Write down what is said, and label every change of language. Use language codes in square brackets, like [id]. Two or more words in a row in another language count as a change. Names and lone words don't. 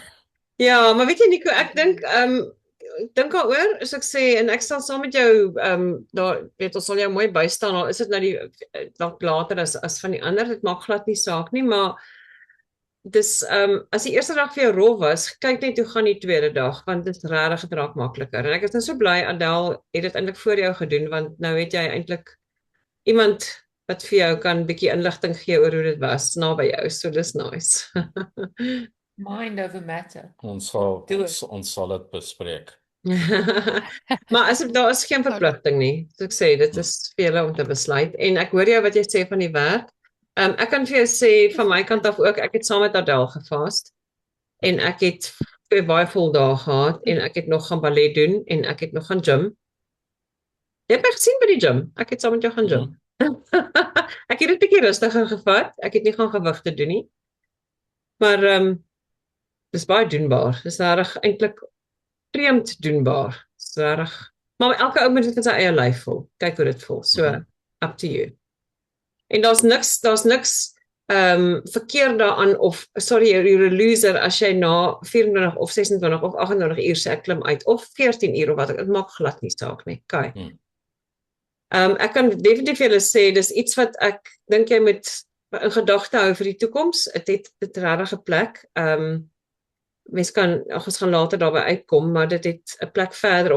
[af] Ja, maar weet jy Nico, ek dink dink daaroor, as ek sê en ek sal saam met jou daar weet ons sal jou mooi bystaan, al is dit nou die dalk later as van die ander, dit maak glad nie saak nie, maar dis as die eerste dag vir jou rof was, kyk net hoe gaan die tweede dag, want dit is regtig het raak makliker. En ek is nou so bly Adele het dit eintlik voor jou gedoen, want nou het jy eintlik iemand wat vir jou kan bietjie inligting gee oor hoe dit was naby jou, so dis nice. [en] Mind over matter. [af] Ons sal dit bespreek. Maar daar is geen verpligting nie. So ek sê dit is vir julle om te besluit en ek hoor jou wat jy sê van die werk. Ek kan vir jou sê van my kant af ook, ek het saam met Adele gefast en ek het 2 baie vol dae gehad en ek het nog gaan ballet doen en ek het nog gaan gym. Jy het my gesien by die gym. Ek het saam met jou gaan gym. Ek het dit 'n bietjie rustiger gevat. Ek het nie gaan gewigte doen nie. Maar dis baie doenbaar. Dis regtig eintlik vreemd doenbaar. Dis regtig. Maar elke ou moet dit in sy eie lyf voel. Kyk hoe dit voel. [en] So up to you. [af] En daar's niks verkeerd daaraan of [en] sorry, you're a loser [af] as jy na 24 of 26 of 28 uur sê ek klim uit of 14 uur of wat dit maak glad nie saak nie. Kyk. Ek kan definitief vir julle sê dis iets wat ek dink jy moet in gedagte hou vir die toekoms. Dit regtig 'n plek. Mens kan ons gaan later daarby uitkom, maar dit het 'n plek verder ook.